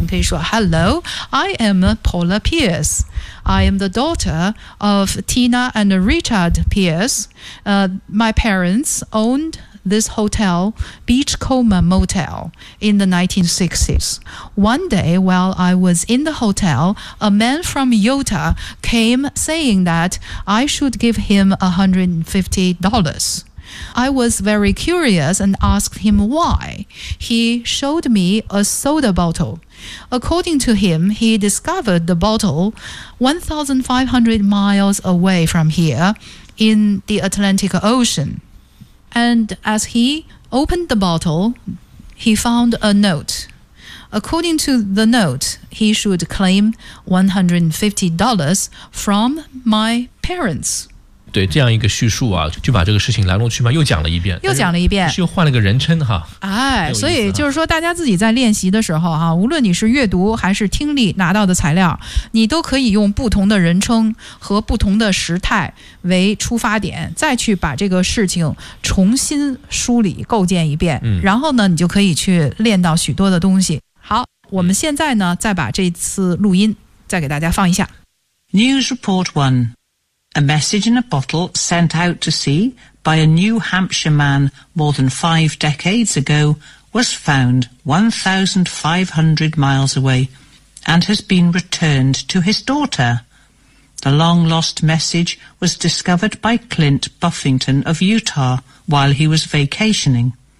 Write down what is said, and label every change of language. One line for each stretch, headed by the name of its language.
Chinese: 你可以说
English: ：“Hello, I am Paula Pierce. I am the daughter of Tina and Richard Pierce. My parents owned this hotel, Beachcomber Motel, in the 1960s. One day, while I was in the hotel, a man from Utah came saying that I should give him $150. I was very curious and asked him why. He showed me a soda bottle. According to him, he discovered the bottle 1,500 miles away from here in the Atlantic Ocean. And as he opened the bottle, he found a note. According to the note, he should claim $150 from my parents.
Chinese: 对这样一个叙述啊，就把这个事情来龙去脉又讲了一遍，又讲了一遍，是又换了个人称哈。哎，所以就是说，大家自己在练习的时候哈、啊，无论你是阅读还是听力拿到的材料，你都可以用不同的人称和不同的时态为出发点，再去把这个事情重新梳理构建一遍。嗯，然后呢，你就可以去练到许多的东西。好，我们现在呢，再把这次录音再给大家放一下。
English: News Report 1. A message in a bottle sent out to sea by a New Hampshire man more than 5 decades ago was found 1,500 miles away and has been returned to his daughter. The long-lost message was discovered by Clint Buffington of Utah while he was vacationing.